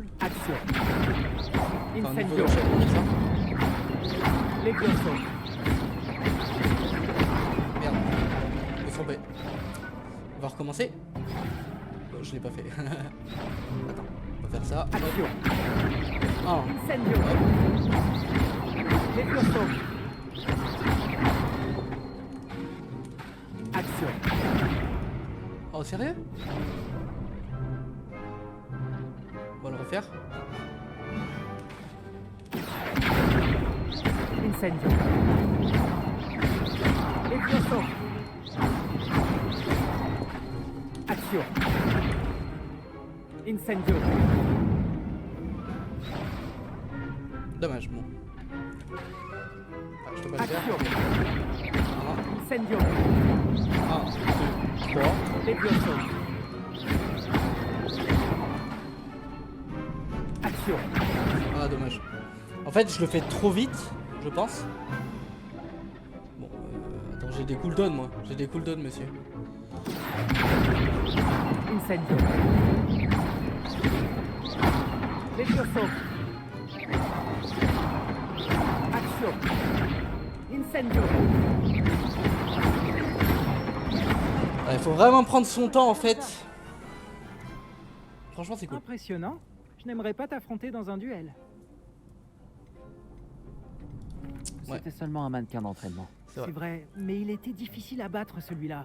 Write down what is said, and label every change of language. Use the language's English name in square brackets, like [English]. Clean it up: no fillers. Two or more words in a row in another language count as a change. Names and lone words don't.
[French] Action. Enfin, niveau Incendio. d'enchaînement, tout ça. Levioso. Merde. Laisse tomber. On va recommencer. Oh, je l'ai pas fait. Attends, on va faire ça. Action. Ah. Incendio. Levioso. Action. Oh, sérieux? On va le refaire. Incendio. Levioso. Action. Incendio. Dommage, bon. Ah, je te pas le faire. Action. Incendio. 1, 2, 3. Levioso. Action. Ah, dommage. En fait, je le fais trop vite, je pense. Bon, attends, j'ai des cooldowns, moi. J'ai des cooldowns, monsieur. Incendio. Levioso. Action. Incendio. Il faut vraiment prendre son temps, en fait. Franchement, c'est cool. Impressionnant. Je n'aimerais pas t'affronter dans un duel. C'était seulement un mannequin d'entraînement. C'est vrai, mais il était difficile à battre celui-là.